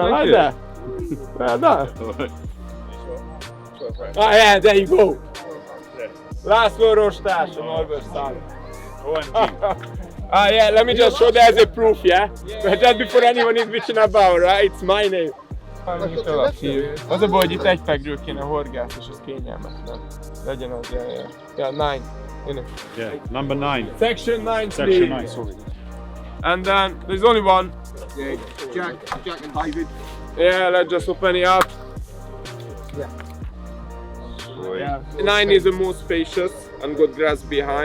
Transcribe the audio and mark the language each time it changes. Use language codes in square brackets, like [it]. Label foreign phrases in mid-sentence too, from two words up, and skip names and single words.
[en] I like that. Well done. Oh yeah, there you go. László Rostás on Albert side. Yeah, let me just show that as a proof, yeah? But just before anyone is bitching about, right? It's my name. [hu] Az a baj, hogy itt egy pegről kéne horgász, és ez kényelmetlen. Legyen az, [en] yeah, 9. Yeah, number 9. Section 9, Section please. 9, sorry. And then there's only one. Yeah, Jack and David. Yeah, let's just open it up. Yeah. 9 is the most spacious and got grass behind.